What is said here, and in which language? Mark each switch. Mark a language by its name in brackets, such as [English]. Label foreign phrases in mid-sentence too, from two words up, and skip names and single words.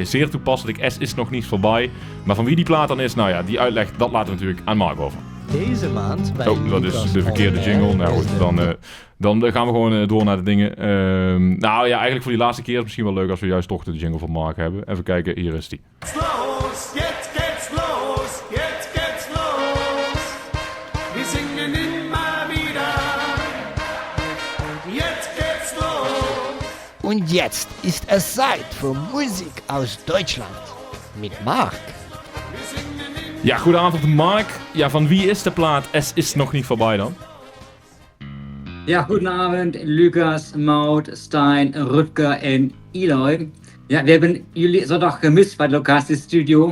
[Dutch] Zeer toepasselijk. S is nog niet voorbij. Maar van wie die plaat dan is, nou ja, die uitleg, dat laten we natuurlijk aan Mark over. Deze maand bij dat is de verkeerde jingle. Nou goed, dan gaan we gewoon door naar de dingen. Nou ja, eigenlijk voor die laatste keer is het misschien wel leuk als we juist toch de jingle van Mark hebben. Even kijken, hier is die. [German] Los, jetzt geht's los, jetzt geht's los. Wir singen immer wieder. Jetzt geht's los. Und jetzt ist es Zeit für Musik aus Deutschland mit Mark. [Dutch] Ja, goedenavond Mark. Ja, van wie is de plaat S is nog niet voorbij dan? Ja, goedenavond Lucas, Maud, Stein, Rutger en Eloy. Ja, we hebben jullie zondag gemist bij het locatiestudio.